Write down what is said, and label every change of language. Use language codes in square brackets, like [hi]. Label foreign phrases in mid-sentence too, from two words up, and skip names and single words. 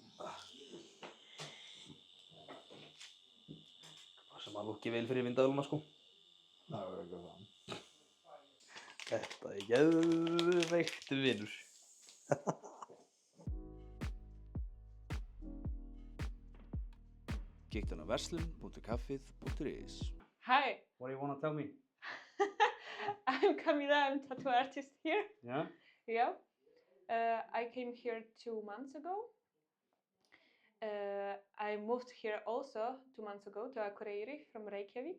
[is] Það sem að lúkki vel fyrir vindavéluna, sko. Það er eitthvað það. Þetta er geðveikt vinur. Kíktu á verslun.kaffið.is. [en] Hi, What do you want to tell me? I'm Camila, I'm tattoo artist here. Yeah? Yeah. I came here 2 months ago. I moved here also 2 months ago to Akureyri from Reykjavik.